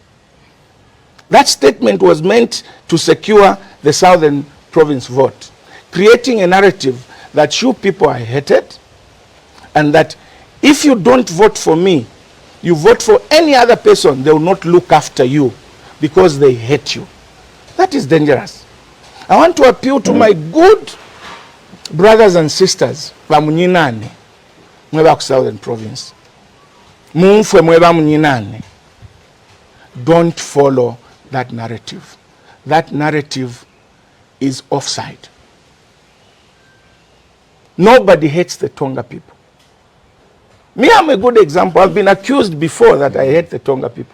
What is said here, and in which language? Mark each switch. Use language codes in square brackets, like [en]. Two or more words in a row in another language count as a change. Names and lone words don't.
[en] That statement was meant to secure the Southern Province vote, creating a narrative that you people are hated, and that if you don't vote for me, you vote for any other person, they will not look after you because they hate you. That is dangerous. I want to appeal to my good brothers and sisters, [bem] Vamunyinane, mweba Southern Province. Mumfwe mweba munyinane. [en] Don't follow that narrative. That narrative is offside. Nobody hates the Tonga people. Me, I'm a good example. I've been accused before that I hate the Tonga people.